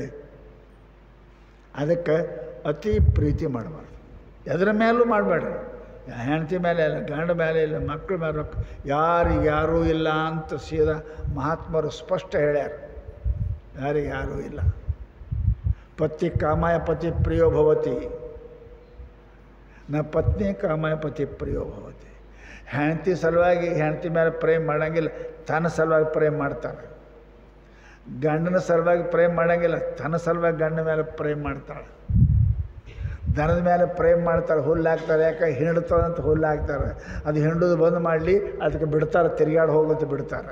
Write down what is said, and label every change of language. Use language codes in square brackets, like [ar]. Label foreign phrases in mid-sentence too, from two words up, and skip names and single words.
[kn] ಅದಕ್ಕೆ ಅತಿ ಪ್ರೀತಿ ಮಾಡಬಾರ್ದು, ಎದ್ರ ಮೇಲೂ ಮಾಡಬೇಡ್ರಿ. ಹೆಂಡತಿ ಮೇಲೆ ಇಲ್ಲ, ಗಂಡ ಮೇಲೆ ಇಲ್ಲ, ಮಕ್ಕಳ ಮೇಲೆ ಯಾರಿಗ್ಯಾರೂ ಇಲ್ಲ ಅಂತ ಸೀದಾ ಮಹಾತ್ಮರು ಸ್ಪಷ್ಟ ಹೇಳ್ಯಾರ. ಯಾರಿಗ್ಯಾರೂ ಇಲ್ಲ. [sa] ಪತಿ ಕಾಮಾಯ ಪತಿ ಪ್ರಿಯೋ ಭವತಿ, ನ ಪತ್ನಿ ಕಾಮಾಯ ಪತಿ ಪ್ರಿಯೋ ಭವತಿ. [kn] ಹೆಂಡತಿ ಸಲುವಾಗಿ ಹೆಂಡತಿ ಮೇಲೆ ಪ್ರೇಮ್ ಮಾಡೋಂಗಿಲ್ಲ, ತನ್ನ ಸಲುವಾಗಿ ಪ್ರೇಮ್ ಮಾಡ್ತಾಳೆ. ಗಂಡನ ಸಲುವಾಗಿ ಪ್ರೇಮ್ ಮಾಡೋಂಗಿಲ್ಲ, ತನ್ನ ಸಲುವಾಗಿ ಗಂಡನ ಮೇಲೆ ಪ್ರೇಮ್ ಮಾಡ್ತಾಳೆ. ದನದ ಮೇಲೆ ಪ್ರೇಮ್ ಮಾಡ್ತಾರೆ, ಹುಲ್ಲು ಹಾಕ್ತಾರೆ. ಯಾಕೆ ಹಿಂಡ್ತದಂತ ಹುಲ್ಲು ಹಾಕ್ತಾರೆ. ಅದು ಹಿಂಡೋದು ಬಂದು ಮಾಡಲಿ, ಅದಕ್ಕೆ ಬಿಡ್ತಾರೆ, ತಿರುಗಾಡಿ ಹೋಗುತ್ತೆ ಬಿಡ್ತಾರೆ.